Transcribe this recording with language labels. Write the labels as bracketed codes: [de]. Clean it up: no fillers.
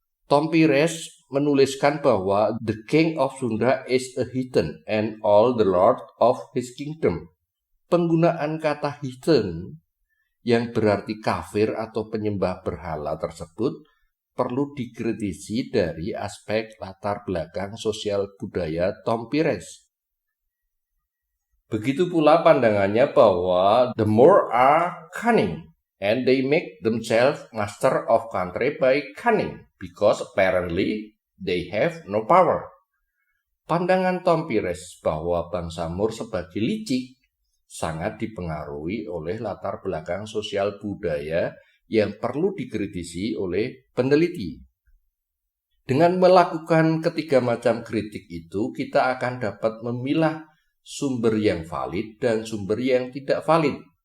[id] Tom Pires menuliskan bahwa [en] the king of Sunda is a heathen and all the lord of his kingdom. [id] Penggunaan kata heathen yang berarti kafir atau penyembah berhala tersebut perlu dikritisi dari aspek latar belakang sosial budaya Tom Pires. Begitu pula pandangannya bahwa [en] the more are cunning and they make themselves master of country by cunning because apparently they have no power. [id] Pandangan Tom Pires bahwa bangsa Moor sebagai licik sangat dipengaruhi oleh latar belakang sosial budaya yang perlu dikritisi oleh peneliti. Dengan melakukan ketiga macam kritik itu, kita akan dapat memilah sumber yang valid dan sumber yang tidak valid.